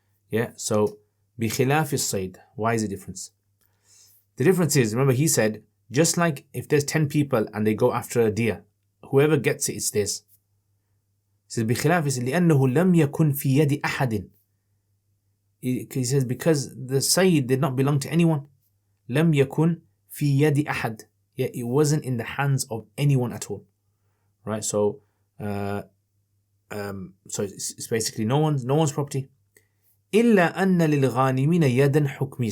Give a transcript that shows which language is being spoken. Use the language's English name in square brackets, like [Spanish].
[English] Yeah, so [Arabic] بِخِلَافِ الصَّيْد. [English] Why is the difference? The difference is, remember he said, just like if there's 10 people and they go after a deer, whoever gets it, it's theirs. He says, [Arabic] بِخِلَافِ لِأَنَّهُ لَمْ يَكُنْ فِي يَدِ أَحَدٍ. [English] He says, because the Sayyid did not belong to anyone. [Arabic] لَمْ يَكُنْ فِي يَدِ أَحَدٍ. [English] Yeah, it wasn't in the hands of anyone at all. Right, so it's basically no one's property. [Arabic] إِلَّا أَنَّ لِلْغَانِمِينَ يَدًا حُكْمِيَّةً.